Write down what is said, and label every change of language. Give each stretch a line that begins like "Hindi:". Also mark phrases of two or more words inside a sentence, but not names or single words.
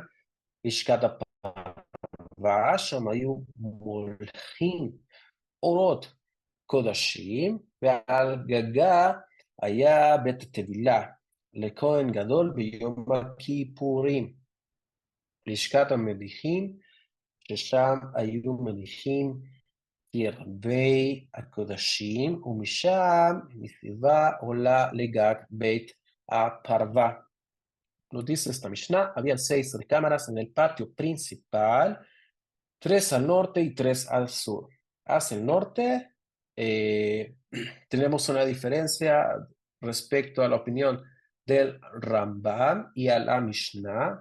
Hebrew: לשכת הפרווה, שם היו מולחים אורות קודשים, ועל גגה היה בית הטבילה לכהן גדול ביום הכיפורים. לשכת המדיחים, ששם היו מדיחים קרבי הקודשים, ומשם מסביבה עולה לגג בית הפרווה.
Spanish: Lo dice esta Mishnah, habían 6 recámaras en el patio principal, 3 al norte y 3 al sur. Hacia el norte tenemos una diferencia respecto a la opinión del Rambam y a la Mishnah.